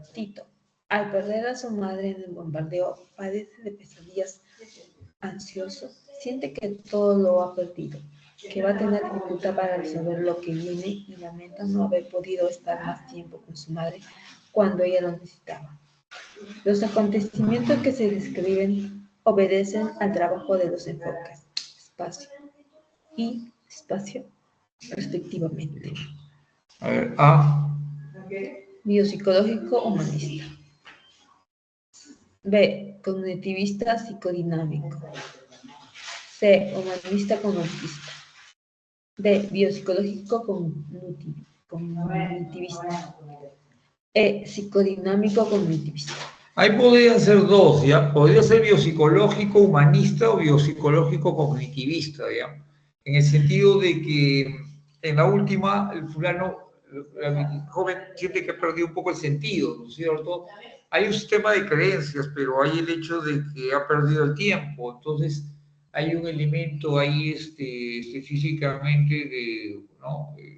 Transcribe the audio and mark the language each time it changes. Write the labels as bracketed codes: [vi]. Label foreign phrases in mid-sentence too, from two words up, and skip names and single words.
[es] Tito, al perder a su madre en el bombardeo, padece de pesadillas, ansioso, siente que todo lo ha perdido, que va a tener dificultad para resolver lo que viene y lamenta no haber podido estar más tiempo con su madre cuando ella lo necesitaba. Los acontecimientos que se describen obedecen al trabajo de los enfoques, espacio y espacio, respectivamente. A ver, A. Biopsicológico humanista. B. Cognitivista psicodinámico. C. Humanista cognitivista. D. Biopsicológico cognitivista. E. Psicodinámico cognitivista. Ahí podrían ser dos, ¿ya? Podría ser biopsicológico humanista o biopsicológico cognitivista, ¿ya? En el sentido de que en la última, el fulano, el joven siente que ha perdido un poco el sentido, ¿no es cierto? Hay un sistema de creencias, pero hay el hecho de que ha perdido el tiempo, entonces hay un elemento ahí físicamente de, ¿no?